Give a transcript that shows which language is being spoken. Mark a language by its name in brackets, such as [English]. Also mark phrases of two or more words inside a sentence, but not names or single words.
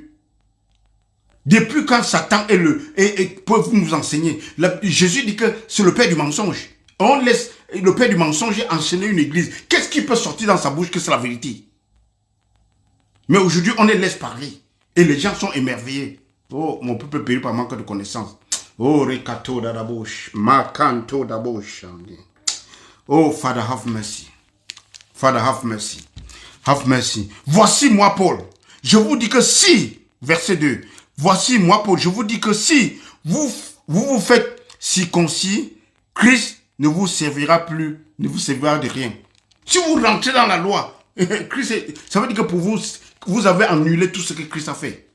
[French] Depuis quand Satan peut nous enseigner? Jésus dit que c'est le père du mensonge. On laisse le père du mensonge enchaîner une église. Qu'est-ce qui peut sortir dans sa bouche que c'est la vérité? Mais aujourd'hui, on les laisse parler. Et les gens sont émerveillés. Oh, mon peuple périt par manque de connaissances. Oh, Rekato d'Adabosh. Makanto d'Abosh. [English] Oh, Father, have mercy. Father, have mercy. Have mercy. [French] Voici moi, Paul. Je vous dis que si, verset 2, voici moi, Paul, je vous dis que si vous faites circoncis, Christ ne vous servira plus, ne vous servira de rien. Si vous rentrez dans la loi, Christ, ça veut dire que pour vous, vous avez annulé tout ce que Christ a fait.